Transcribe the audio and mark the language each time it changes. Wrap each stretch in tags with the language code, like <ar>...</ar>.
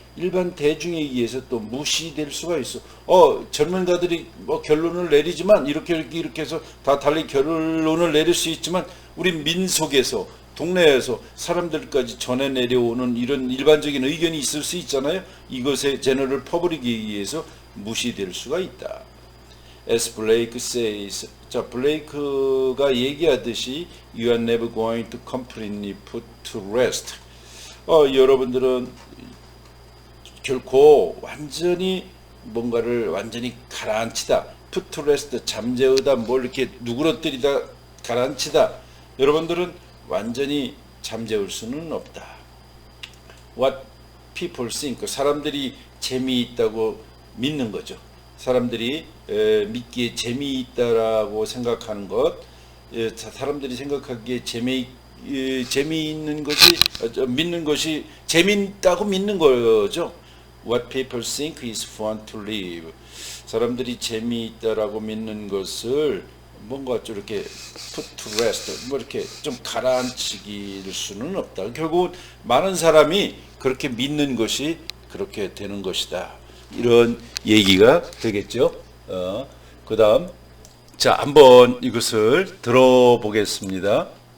<ko>일반 대중에 의해서 또 무시될 수가 있어. 전문가들이 결론을 내리지만 이렇게 해서 다 달리 결론을 내릴 수 있지만 우리 민속에서 동네에서 사람들까지 전해 내려오는 이런 일반적인 의견이 있을 수 있잖아요. 이것의 제너럴 퍼블릭에 의해서 무시될 수가 있다.</ko> <en>As Blake says,</en> <ko>자, 블레이크가 얘기하듯이</ko> <en>you are never going to completely put to rest.</en> <ko>여러분들은 결코 완전히 뭔가를 완전히 가라앉히다,</ko> <en>put to rest,</en> <ko>잠재우다, 뭘 이렇게 누그러뜨리다, 가라앉히다. 여러분들은 완전히 잠재울 수는 없다.</ko> <en>What people think,</en> <ko>사람들이 재미있다고 믿는 거죠. 사람들이 믿기에 재미있다라고 생각하는 것, 사람들이 생각하기에 재미있는 것이, 믿는 것이 재미있다고 믿는 거죠.</ko> <en>What people think is fun to live.</en> <ko>사람들이 재미있다라고 믿는 것을 뭔가 좀 이렇게</ko> <en>put to rest,</en> <ko>뭐 이렇게 좀 가라앉히길 수는 없다. 결국은 많은 사람이 그렇게 믿는 것이 그렇게 되는 것이다. 이런 얘기가 되겠죠. 그 다음, 자, 한번 이것을 들어보겠습니다.</ko>